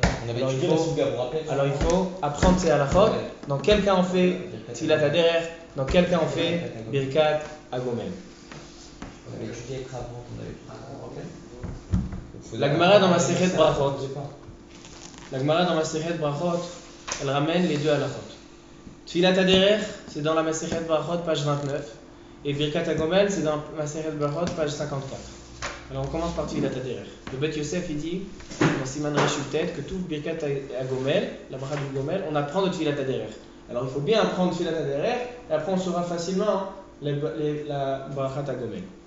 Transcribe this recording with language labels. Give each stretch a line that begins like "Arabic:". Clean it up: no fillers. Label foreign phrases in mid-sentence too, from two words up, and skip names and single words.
French: Alors il faut apprendre ces halakhot. Dans quel cas on fait Tfilat Haderer, dans quel cas on fait Birkat HaGomel. On avait étudié avec Rav, on avait La Gemara dans Masechet Brachot. La Gemara dans Masechet Brachot, elle ramène les deux halachot. Tfilat Haderech, c'est dans la Masechet Brachot, page 29. Et Birkat HaGomel, c'est dans Masechet Brachot, page 54. Alors on commence par Tfilat Haderech. Le Bet Yosef, il dit, dans Siman Reshut Tet, que tout Birkat HaGomel, la bracha du Gomel, on apprend de Tfilat Haderech. Alors il faut bien apprendre Tfilat Haderech, et après on saura facilement la bracha HaGomel.